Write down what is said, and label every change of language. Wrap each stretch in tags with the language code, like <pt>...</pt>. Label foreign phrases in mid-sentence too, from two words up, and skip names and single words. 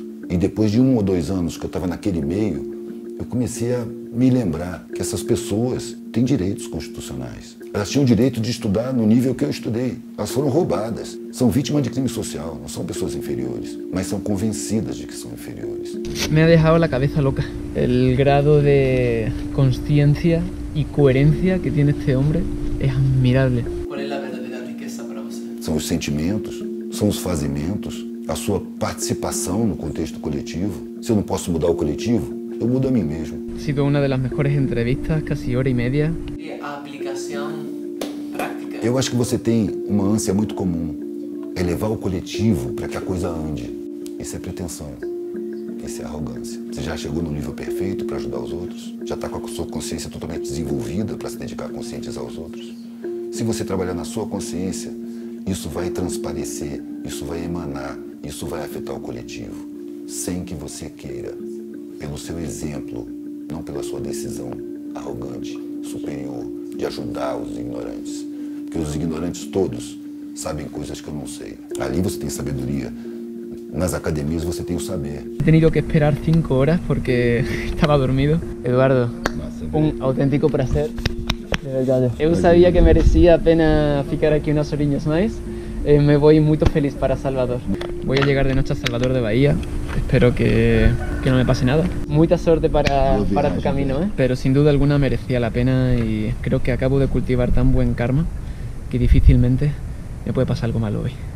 <pt>E depois de 1 ou 2 anos que eu estava naquele meio, eu comecei a me lembrar que essas pessoas têm direitos constitucionais. Elas tinham o direito de estudar no nível que eu estudei. Elas foram roubadas. São vítimas de crime social, não são pessoas inferiores, mas são convencidas de que são inferiores.</pt> <es>Me ha dejado la cabeza loca. El grado de consciencia y coherencia que tiene este hombre es admirable. ¿Cuál es la verdadera riqueza para você?</es> <pt>São os sentimentos, são os fazimentos, a sua participação no contexto coletivo. Se eu não posso mudar o coletivo, eu mudo a mim mesmo.</pt> <es>Ha sido una de las mejores entrevistas, casi hora y media.</es> <pt>A aplicação prática. Eu acho que você tem uma ânsia muito comum, é levar o coletivo para que a coisa ande. Isso é pretensão, isso é arrogância. Você já chegou no nível perfeito para ajudar os outros? Já está com a sua consciência totalmente desenvolvida para se dedicar a conscientizar os outros? Se você trabalhar na sua consciência, isso vai transparecer, isso vai emanar, isso vai afetar o coletivo, sem que você queira, pelo seu exemplo, não pela sua decisão arrogante, superior, de ajudar os ignorantes. Porque os ignorantes todos sabem coisas que eu não sei. Ali você tem sabedoria, nas academias você tem o saber.</pt> <es>He tenido que esperar 5 horas porque estaba dormido. Eduardo, un auténtico placer. De verdade.</es> <gl>Eu sabía que merecía a pena ficar aquí unas horiñas más.</gl> <es>Me voy muy feliz para Salvador. Voy a llegar de noche a Salvador de Bahía. Espero que no me pase nada. Mucha suerte para tu camino, ¿eh? Pero sin duda alguna merecía la pena y creo que acabo de cultivar tan buen karma que difícilmente me puede pasar algo malo hoy.</es>